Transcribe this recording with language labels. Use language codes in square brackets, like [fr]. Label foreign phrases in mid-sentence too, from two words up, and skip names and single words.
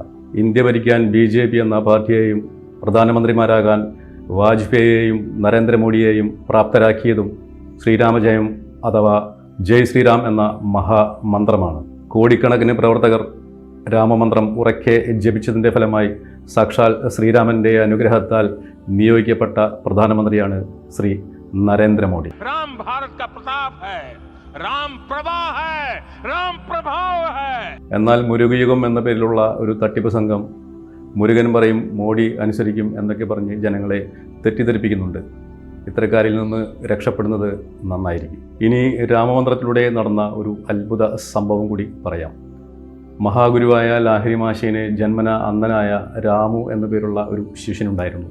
[ml] ഇന്ത്യ ഭരിക്കാൻ BJP എന്ന പാർട്ടിയെയും പ്രധാനമന്ത്രിമാരാകാൻ വാജ്പേയിയെയും നരേന്ദ്രമോദിയെയും പ്രാപ്തരാക്കിയതും ശ്രീരാമജയം അഥവാ ജയ് ശ്രീറാം എന്ന മഹാമന്ത്രമാണ്. കോടിക്കണക്കിന് പ്രവർത്തകർ രാമമന്ത്രം ഉറക്കെ ജപിച്ചതിൻ്റെ ഫലമായി സാക്ഷാൽ ശ്രീരാമൻ്റെ അനുഗ്രഹത്താൽ നിയോഗിക്കപ്പെട്ട പ്രധാനമന്ത്രിയാണ് ശ്രീ നരേന്ദ്രമോദി. [hi] राम भारत का प्रताप है, राम प्रभा है, राम प्रभाव है. [ml] എന്നാൽ മുരുകയുഗം എന്ന പേരിലുള്ള ഒരു തട്ടിപ്പ് സംഘം മുരുകൻ പറയും മോഡി അനുസരിക്കും എന്നൊക്കെ പറഞ്ഞ് ജനങ്ങളെ തെറ്റിദ്ധരിപ്പിക്കുന്നുണ്ട്. ഇത്തരക്കാരിൽ നിന്ന് രക്ഷപ്പെടുന്നത് നന്നായിരിക്കും. ഇനി രാമമന്ത്രത്തിലൂടെ നടന്ന ഒരു അത്ഭുത സംഭവം കൂടി പറയാം. മഹാഗുരുവായ ലാഹിരി മാഷീന് ജന്മന അന്ധനായ രാമു എന്ന പേരുള്ള ഒരു ശിഷ്യനുണ്ടായിരുന്നു.